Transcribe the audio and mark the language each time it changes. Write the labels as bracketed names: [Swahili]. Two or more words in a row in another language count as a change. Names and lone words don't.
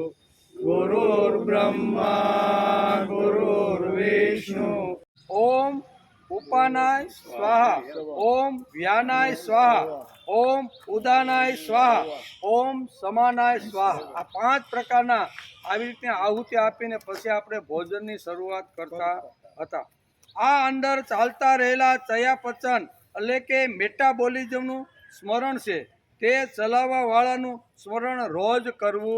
[Sanskrit] गुरुर्ब्रह्मा गुरुर्विष्णु। ओम उपानाय स्वाहा, ओम व्यानाय स्वाहा, ओम उदानाय स्वाहा, ओम समानाय स्वाहा। [Gujarati] आ 5 પ્રકારના આવી રીતે આહુતિ આપીને પછી આપણે ભોજનની શરૂઆત કરતા હતા। આ અંદર ચાલતા રહેલા ચયાપચન એટલે કે મેટાબોલિઝમનું સ્મરણ છે, તે ચલાવવાવાળાનું સ્મરણ રોજ કરવું।